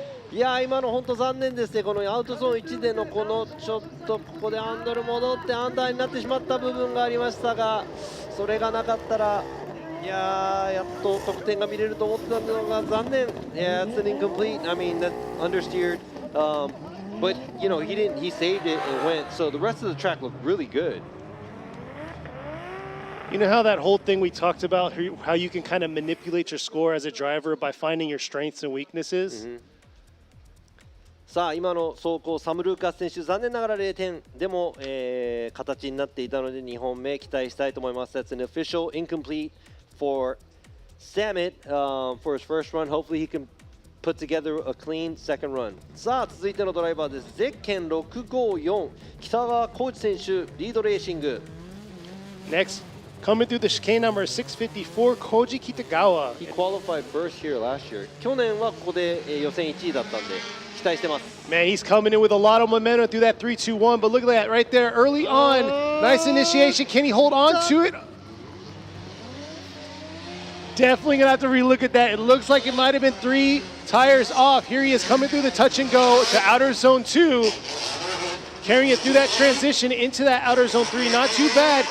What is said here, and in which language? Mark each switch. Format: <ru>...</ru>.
<ja>いや今の本当残念ですね。このアウトゾーン1でのこのちょっとここでアンドル戻ってアンダーになってしまった部分がありましたが、それがなかったらいややっと得点が見れると思ってたのが残念。</ja> <en>Yeah, it's an incomplete. I mean, that understeered. But you know, he saved it and went. So the rest of the track looked really good. You know how that whole thing we talked about, how you can kind of manipulate your score as a driver by finding your strengths and weaknesses? Mm-hmm.</en> <ja>さあ今の走行サムルーカス選手残念ながら0点でも、形になっていたので2本目期待したいと思います。</ja> <en>That's an official incomplete for Summit for his first run. Hopefully he can put together a clean second run.</en> <ja>さあ続いてのドライバーです。ゼッケン654北川浩二選手リードレーシング。</ja> <en>Next, coming through the chicane number 654, Koji Kitagawa. He qualified first here last year.</en> <ja>去年はここで、予選1位だったんで期待してます。</ja> <en>Man, he's coming in with a lot of momentum through that 3-2-1, but look at that right there early on. Nice initiation. Can he hold on to it? Definitely going to have to relook at that. It looks like it might have been 3 tires off. Here he is coming through the touch and go to outer zone 2. Carrying it through that transition into that outer zone 3. Not too bad.</en>